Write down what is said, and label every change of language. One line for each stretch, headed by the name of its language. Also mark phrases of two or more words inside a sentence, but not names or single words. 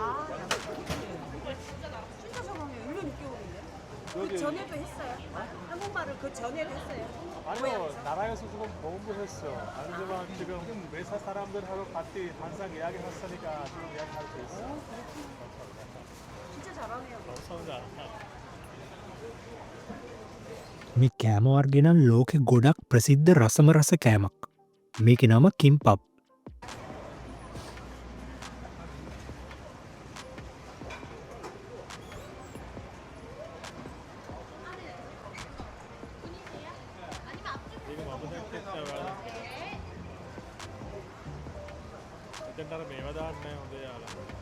Korean: 진짜 저번에 일로 늦게 오는데? 여기 그 전에도 했어요. 한국말을 그 전에도 했어요. 아니요 나라에서 지금 공부했어. 아니지만 지금 회사 사람들하고 같이 항상 이야기 했으니까 지금 이야기할 수 있어. 진짜 잘하네요.
Sinhala: මේ කෑම වර්ග නම් ලෝකෙ ගොඩක් ප්‍රසිද්ධ රසම රස කෑමක්. මේකේ නම කිම්පප්.
Korean: 지금 아버지한테
Sinhala: එතෙන්ට මේවා දාන්නේ හොඳ යාලා.